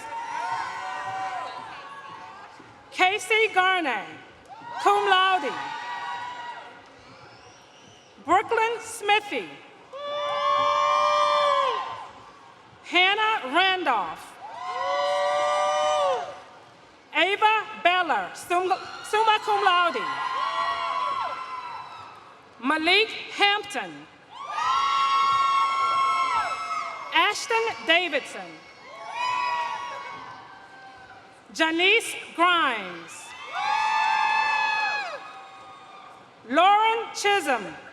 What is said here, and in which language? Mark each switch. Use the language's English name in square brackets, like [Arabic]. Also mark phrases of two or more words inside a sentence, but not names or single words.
[English] Casey Garnay, [Latin] cum laude. [English] Brooklyn Smithy. Hannah Randolph. Ava Beller, [Latin] summa cum laude. [English] Malik Hampton. Ashton Davidson. Janice Grimes. Lauren Chisholm.